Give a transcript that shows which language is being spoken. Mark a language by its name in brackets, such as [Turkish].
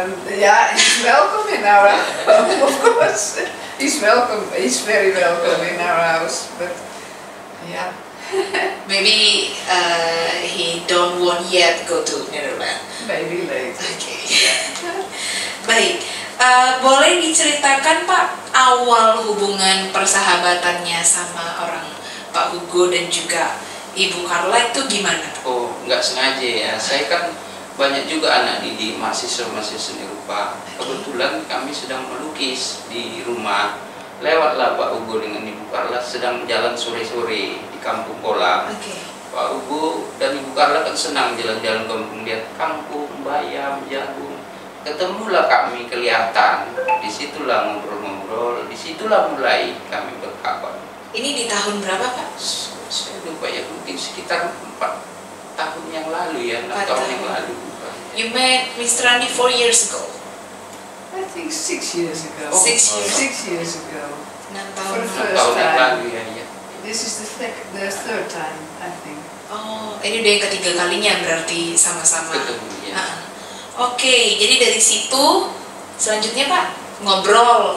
[English] Yeah, he's welcome in our home, of course. He's welcome. He's very welcome in our house. But yeah, maybe he don't want yet go to Netherlands. Maybe later. [Indonesian] Okay. Baik. Boleh diceritakan Pak awal hubungan persahabatannya sama orang Pak Hugo dan juga Ibu Carla itu gimana Pak? Nggak sengaja ya. Saya kan banyak juga anak didik mahasiswa seni rupa. Kebetulan kami sedang melukis di rumah. Lewatlah Pak Hugo dengan Ibu Carla sedang jalan sore-sore di Kampung Kolam. Pak Hugo dan Ibu Carla kan senang jalan-jalan kampung, lihat kampung, bayam, jagung. Ketemulah kami, kelihatan. Disitulah ngobrol-ngobrol. Disitulah mulai kami berkabar. Ini di tahun berapa Pak? Saya lupa ya, mungkin sekitar 4 tahun yang lalu ya, 6 tahun yang lalu. [English] You met Mr. Andi 4 years ago? I think 6 years ago. 6 years ago. [Indonesian] 6 tahun. [English] For the first [Indonesian] 6 tahun yang [English] time. [Indonesian] lalu ya. This is the third time, I think. Ini udah yang ketiga kalinya berarti sama-sama. Ketemu ya. Oke, jadi dari situ selanjutnya Pak ngobrol